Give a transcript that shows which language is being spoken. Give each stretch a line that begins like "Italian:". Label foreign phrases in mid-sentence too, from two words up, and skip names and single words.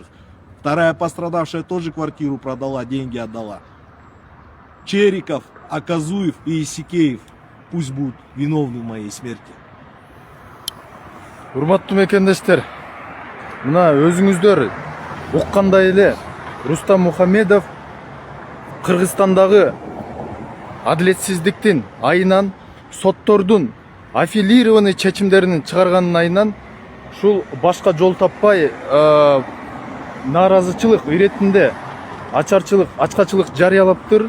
Russian: Вторая пострадавшая тоже квартиру продала, деньги отдала. Чериков, Аказуев и Исикеев пусть будут виновны в моей смерти.
Kyrgyz: Урматтуу мекендештер, мына өзүңүздөр уккандай эле Рустам Мухамедов Кыргызстандагы адилетсиздиктин айынан, соттордун аффилированный чечимдеринин чыгарганын айынан ушул башка жол таппай нааразычылык иретинде ачкачылык жарыялаптыр.